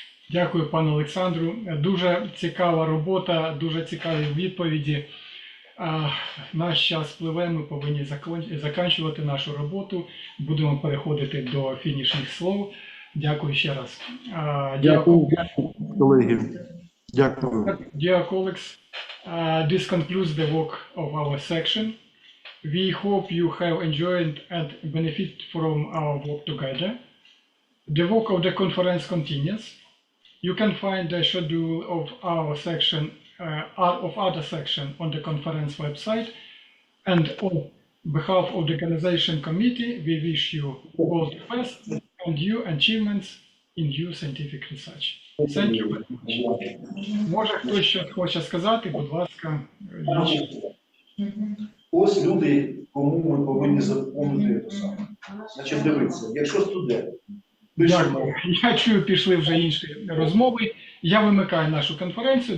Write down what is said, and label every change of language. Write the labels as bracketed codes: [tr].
[uk] Дякую, пане Олександру. Дуже цікава робота, дуже цікаві відповіді. Наш час пливе, ми повинні закінчувати нашу роботу. Будемо переходити до фінішних слов. Дякую ще раз. Дякую, колеги. Дякую. [en] Dear colleagues, this concludes the work of our section. We hope you have enjoyed and benefit from our work together. The work of the conference continues. You can find the schedule of our section, of other section on the conference website. And on behalf of the organization committee, we wish you all the best and new achievements in new scientific research. Thank you very much. [uk] Може хтось щось хоче сказати, будь ласка. Ось люди, кому ми повинні запомнити те саме. Значить, дивіться, якщо студент, Дякую. Я чую, пішли вже інші розмови. Я вимикаю нашу конференцію.